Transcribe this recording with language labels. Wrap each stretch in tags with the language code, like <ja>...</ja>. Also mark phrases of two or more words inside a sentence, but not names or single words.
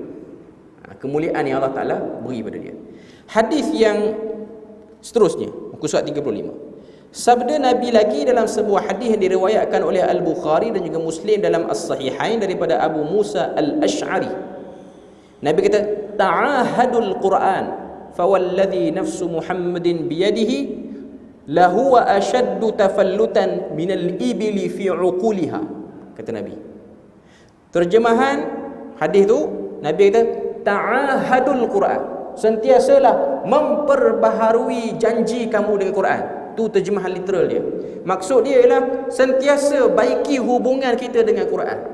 <ms>Kemuliaan yang Allah Ta'ala beri pada dia. Hadis yang seterusnya, muka surat 35. Sabda Nabi lagi dalam sebuah hadis yang diriwayatkan oleh Al-Bukhari dan juga Muslim dalam As-Sahihain daripada Abu Musa Al-Ash'ari. Nabi kata,</ms> <ar>تعاهدوا القرآن فوالذي نفس محمد بيده لهو أشد تفلتا من الإبل في عقلها.</ar> <ms>Kata Nabi. Terjemahan hadis tu, Nabi kata,</ms> <ar>تعاهدوا القرآن,</ar> <ms>sentiasalah memperbaharui janji kamu dengan Quran. Tu terjemahan literal dia. Maksud dia ialah sentiasa baiki hubungan kita dengan Quran.</ms>